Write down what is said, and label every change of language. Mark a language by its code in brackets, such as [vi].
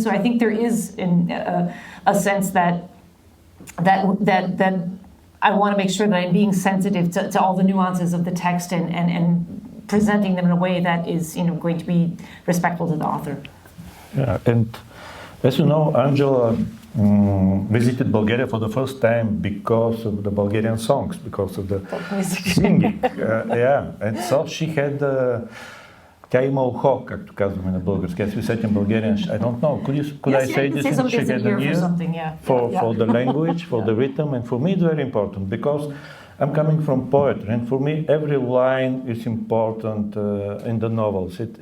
[en] So I think there is a sense that I want to make sure that I'm being sensitive to all the nuances of the text and presenting them in a way that is, going to be respectful to the author. Yeah, and as you know, Angela visited Bulgaria for the first time because of the Bulgarian songs, because of the singing. And so she had [bg] тя има ухо, както казваме на български. [en] As we said in Bulgarian, I don't know, could I say this? She had an ear for the language, for the rhythm, and for me it's very important because I'm coming from poetry, and for me every line is important in the novels.